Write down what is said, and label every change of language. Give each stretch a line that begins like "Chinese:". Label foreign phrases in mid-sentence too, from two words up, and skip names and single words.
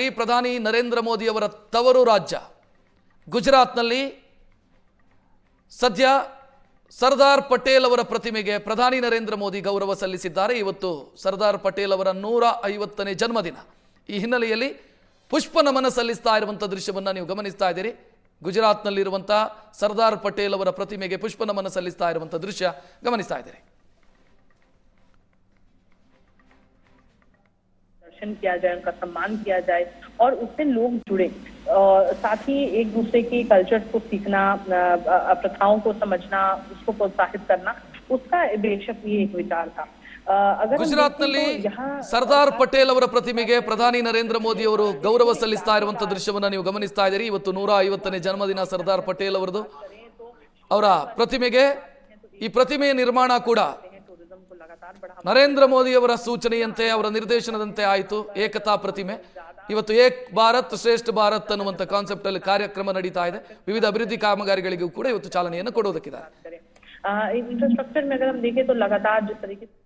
Kannada: ಪ್ರಧಾನಿ ನರೇಂದ್ರ ಮೋದಿ ಅವರ ತವರು ರಾಜ್ಯ ಗುಜರಾತ್ನಲ್ಲಿ ಸದ್ಯ ಸರ್ದಾರ್ ಪಟೇಲ್ ಅವರ ಪ್ರತಿಮೆಗೆ ಪ್ರಧಾನಿ ನರೇಂದ್ರ ಮೋದಿ ಗೌರವ ಸಲ್ಲಿಸಿದ್ದಾರೆ. ಇವತ್ತು ಸರ್ದಾರ್ ಪಟೇಲ್ ಅವರ 150ನೇ ಜನ್ಮದಿನ. ಈ ಹಿನ್ನೆಲೆಯಲ್ಲಿ ಪುಷ್ಪ ನಮನ ಸಲ್ಲಿಸ್ತಾ ಇರುವಂಥ ದೃಶ್ಯವನ್ನು ನೀವು ಗಮನಿಸ್ತಾ ಇದ್ದೀರಿ. ಗುಜರಾತ್ನಲ್ಲಿರುವಂಥ ಸರ್ದಾರ್ ಪಟೇಲ್ ಅವರ ಪ್ರತಿಮೆಗೆ ಪುಷ್ಪ ನಮನ ಸಲ್ಲಿಸ್ತಾ ಇರುವಂಥ ದೃಶ್ಯ ಗಮನಿಸ್ತಾ ಇದ್ದೀರಿ.
Hindi: दर्शन किया जाए, उनका सम्मान किया जाए और उससे लोग जुड़े, साथ ही एक दूसरे की कल्चर को सीखना, प्रथाओं को समझना, उसको प्रोत्साहित करना, उसका बेशक ये एक विचार था.
Kannada: ಗುಜರಾತ್ನಲ್ಲಿ ಸರ್ದಾರ್ ಪಟೇಲ್ ಅವರ ಪ್ರತಿಮೆಗೆ ಪ್ರಧಾನಿ ನರೇಂದ್ರ ಮೋದಿ ಅವರು ಗೌರವ ಸಲ್ಲಿಸ್ತಾ ಇರುವಂಥ ದೃಶ್ಯವನ್ನು ನೀವು ಗಮನಿಸ್ತಾ ಇದ್ದೀರಿ. ಇವತ್ತು 150ನೇ ಜನ್ಮದಿನ ಸರ್ದಾರ್ ಪಟೇಲ್ ಅವರದು. ಅವರ ಪ್ರತಿಮೆಗೆ ಈ ಪ್ರತಿಮೆಯ ನಿರ್ಮಾಣ ಕೂಡ ನರೇಂದ್ರ ಮೋದಿ ಅವರ ಸೂಚನೆಯಂತೆ ಅವರ ನಿರ್ದೇಶನದಂತೆ ಆಯಿತು. ಏಕತಾ ಪ್ರತಿಮೆ ಇವತ್ತು ಏಕ್ ಭಾರತ್ ಶ್ರೇಷ್ಠ ಭಾರತ್ ಅನ್ನುವಂಥ ಕಾನ್ಸೆಪ್ಟ್ ಅಲ್ಲಿ ಕಾರ್ಯಕ್ರಮ ನಡೀತಾ ಇದೆ. ವಿವಿಧ ಅಭಿವೃದ್ಧಿ ಕಾಮಗಾರಿಗಳಿಗೂ ಕೂಡ ಇವತ್ತು ಚಾಲನೆಯನ್ನು ಕೊಡೋದಕ್ಕಿದ್ದಾರೆ.
Hindi: इंफ्रास्ट्रक्चर में अगर हम देखें तो लगातार जिस तरीके